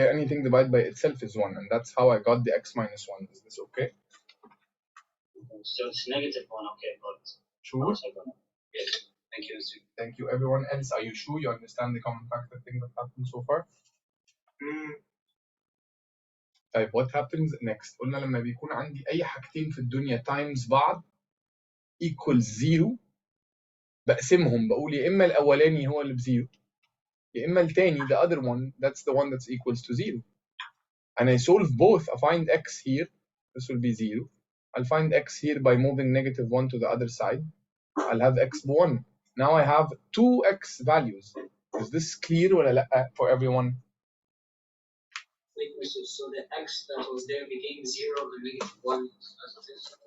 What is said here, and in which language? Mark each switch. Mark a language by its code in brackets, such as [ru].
[en] Anything divided by itself is 1, and that's how I got the x minus 1. Is this okay? So it's negative 1, okay, but Sure. yes. Thank you, Mr. Thank you. Everyone else, are you sure you understand the common factor thing that happened so far? [ar] طيب [en] what happens next؟ [ar] قلنا لما بيكون عندي أي حاجتين في الدنيا times بعض equals 0 بقسمهم بقول يا إما الأولاني هو اللي بزيرو يا إما التاني [en] the other one that's the one that's equals to 0 [ar] and I solve both. [en] I find x here, this will be 0. I'll find x here by moving negative 1 to the other side. I'll have x 1. Now I have 2x values. Is this clear [ar] ولا لأ [en] for everyone? So the x that was there became 0 and negative 1 as it is.